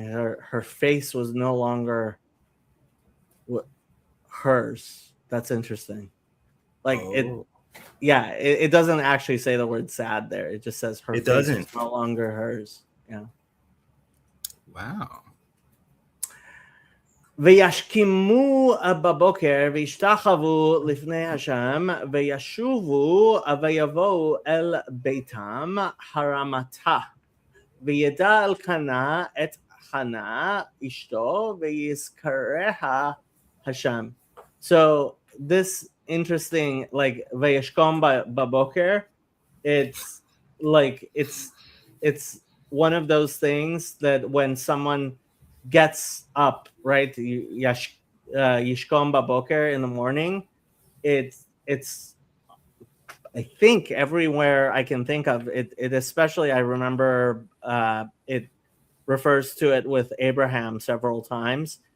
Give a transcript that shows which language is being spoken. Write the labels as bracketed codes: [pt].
[en] Her face was no longer hers. That's interesting. Like it doesn't actually say the word sad there. It just says her face is no longer hers. Yeah. Wow. [he] וישכימו בבוקר וישתחוו לפני השם וישובו ויבואו אל ביתם הרמתה וידע אלקנה את חנה אשתו ויזכריה השם. [en] So this interesting, like Vayashkom Baboker, it's like it's one of those things that when someone gets up, right, Yishkom Baboker in the morning, it's I think everywhere I can think of it especially I remember it refers to it with Abraham several times.